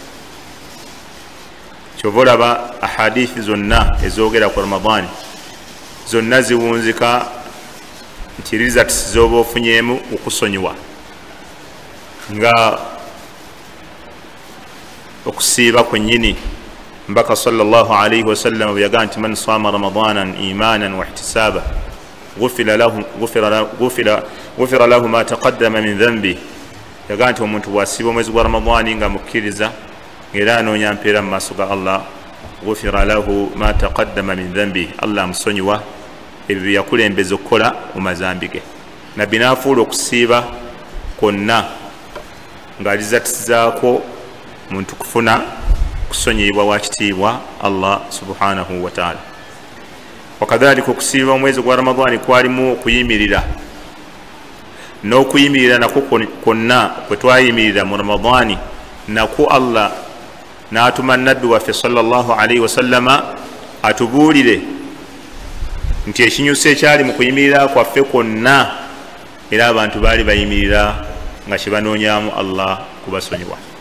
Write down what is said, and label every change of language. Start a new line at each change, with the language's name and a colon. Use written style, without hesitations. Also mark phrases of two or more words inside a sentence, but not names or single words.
Ganda: Kyova olaba ahadithi zonna ezoogera ku Ramadani zonna ziwunzika nti rizati z'oba ofunyeemu okusonyiwa, nga okusiiba kwennyini. Mbaka
Arabic: صلى الله عليه وسلم
Ganda: bwe yagaa nti
Arabic: من صام رمضان إيمانا واحتسابا غفر له ما تقدم من ذنبه,
Ganda: yagaa nti omuntu bw'asiiba omwezi gwa Ramadani nga mukkiriza ng'era anoonya mpeera mu maaso ga Allah,
Arabic: غفر له ما تقدم من ذنبه,
Ganda: Allah amusonyiwa ebyo bye yakulembeza okukola mu mazambi ge. Nabbi n'afuula okusiiba kwonna ng'alizatizaako muntu kufuna kusonyiyibwa wa kitiibwa Allah
Arabic: سبحانه وتعالى.
Ganda: Wakadhalika okusiiba omwezi gwa Ramadani kwalimu okuyimirira, n'okuyimirira nakwo kwonna kwe twayimirira mu Ramadani nakwo Allah n'atuma nabbi waffe
Arabic: صلى الله عليه وسلم
Ganda: atubuulire nti ekinyusi ekyali mu kuyimirira kwaffe kwonna era abantu baali bayimirira nga kye banoonyaamu Allah kubasonyiwa.